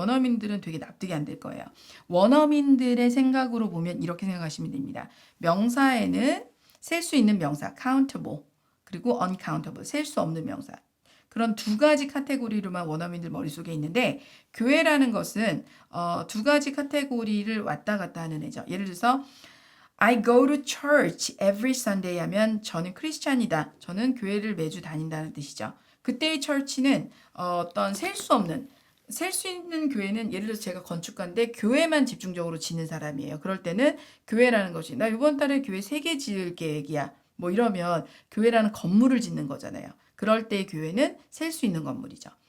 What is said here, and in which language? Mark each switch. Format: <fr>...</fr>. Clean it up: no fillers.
<ko>원어민들은 되게 납득이 안 될 거예요. 원어민들의 생각으로 보면 이렇게 생각하시면 됩니다. 명사에는 셀 수 있는 명사 countable 그리고 uncountable 셀 수 없는 명사 그런 두 가지 카테고리로만 원어민들 머릿속에 있는데 교회라는 것은 두 가지 카테고리를 왔다 갔다 하는 애죠. 예를 들어서</ko> <en>I go to church every Sunday</en> <ko>하면 저는 크리스찬이다. 저는 교회를 매주 다닌다는 뜻이죠. 그때의 church는 어떤 셀 수 있는 교회는 예를 들어서 제가 건축가인데 교회만 집중적으로 짓는 사람이에요. 그럴 때는 교회라는 것이 나 이번 달에 교회 3개 지을 계획이야. 뭐 이러면 교회라는 건물을 짓는 거잖아요. 그럴 때 교회는 셀 수 있는 건물이죠.</ko>